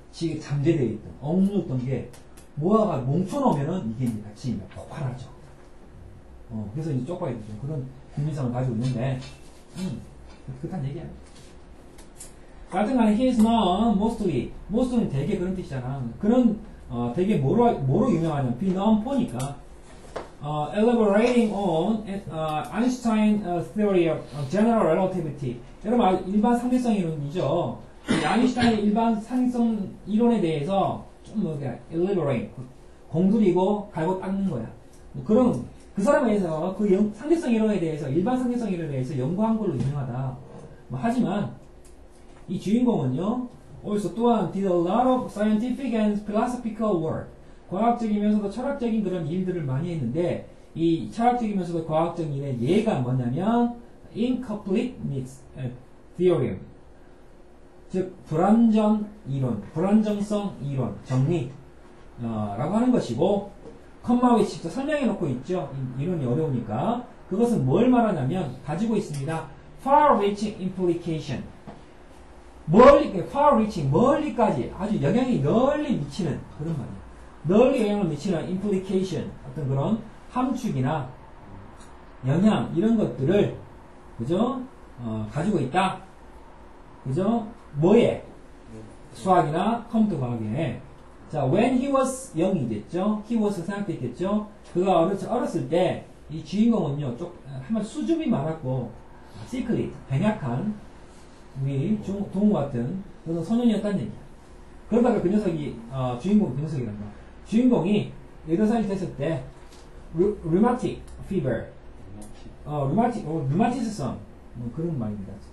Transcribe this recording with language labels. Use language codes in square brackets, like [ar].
[ko] 지게 잠재되어 있던, 억눌렀던 게, 모아가 뭉쳐놓으면은 이게 이제 같이 폭발하죠. 그래서 이제 쪽발이들 좀 그런 국민성을 가지고 있는데, 그렇단 얘기야. 하여튼간에 [en] he is known mostly [ko] 는 되게 그런 뜻이잖아. 그런 되게 뭐로 유명하냐면 [en] be known for니까 elaborating on Einstein theory of general relativity. [ko] 여러분 일반 상대성 이론이죠. 아인슈타인의 일반 상대성 이론에 대해서 좀 elaborate 공들이고 갈고 닦는 거야. 그런 그 사람에 대해서 상대성 이론에 대해서 일반 상대성 이론에 대해서 연구한 걸로 유명하다. 하지만 이 주인공은요, [en] also [ko] 또한 [en] did a lot of scientific and philosophical work. [ko] 과학적이면서도 철학적인 그런 일들을 많이 했는데, 이 철학적이면서도 과학적인 일의 예가 뭐냐면, incompleteness theorem. 즉, 불안정성 이론, 정리, 라고 하는 것이고, 컴마 위치 직접 설명해 놓고 있죠. 이론이 어려우니까. 그것은 뭘 말하냐면, 가지고 있습니다. [en] far-reaching implication. [ko] far-reaching, 멀리까지 아주 영향이 널리 미치는 그런 말이에요. 널리 영향을 미치는 implication, 어떤 그런 함축이나 영양 이런 것들을 그죠? 가지고 있다. 그죠? 뭐에? 수학이나 컴퓨터 과학에. 자, [en] when he was young이 됐죠? he was [ko] 생각됐겠죠? 그가 어렸을 때 이 주인공은요, 한번 수줍이 많았고 sickly, 병약한 우리 동우 같은 그런 소년이었다는 얘기야. 그러다가 그 녀석이 주인공 그 녀석이란다. 주인공이 8살이 됐을 때 rheumatic fever, 류마티스성 뭐 그런 말입니다.